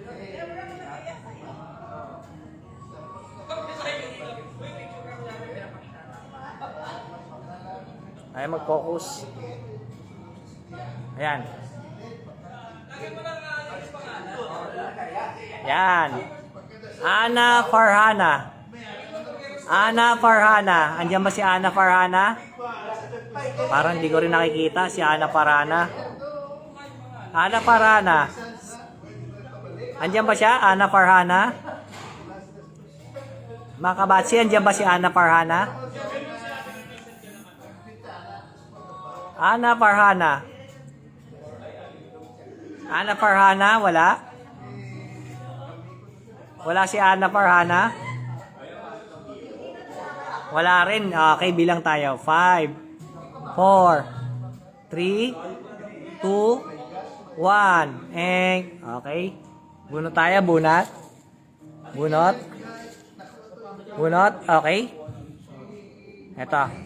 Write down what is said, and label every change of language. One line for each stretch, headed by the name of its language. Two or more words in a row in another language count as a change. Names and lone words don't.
Filipino: Ayaw mag-focus. Ayan. Ayan. Ana Farhana. Ana Farhana. Andiyan ba si Ana Farhana? Parang hindi ko rin nakikita si Ana Farhana. Ana Farhana. Andiyan ba siya? Ana Farhana? Mga kabatsi, andiyan ba si Ana Farhana? Ana Farhana. Ana Farhana, wala? Wala si Ana Farhana? Wala rin. Okay, bilang tayo. 5, 4, 3, 2, 1. Okay. Bunot tayo, bunot. Bunot. Bunot, okay. Ito.